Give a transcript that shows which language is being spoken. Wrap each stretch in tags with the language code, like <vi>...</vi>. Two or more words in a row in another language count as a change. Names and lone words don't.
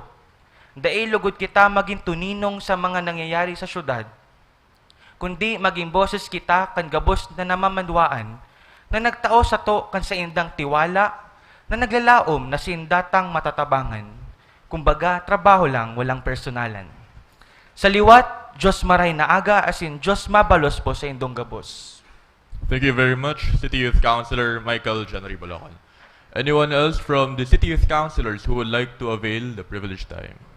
<bik>Dahil lugod kita maging tuninong sa mga nangyayari sa syudad, kundi maging boses kita kan gabos na namamanduaan, na nagtao sa to kan sa indang tiwala, na naglalaom na sindatang matatabangan.</bik> <tl>Kumbaga, trabaho lang, walang personalan.</tl> <bik>Sa liwat, Diyos maray na aga, asin Diyos mabalos po sa indong gabos.</bik> <en>Thank you very much, City Youth Councilor Michael Janry Balacan. Anyone else from the City Youth Councilors who would like to avail the privileged time?</en>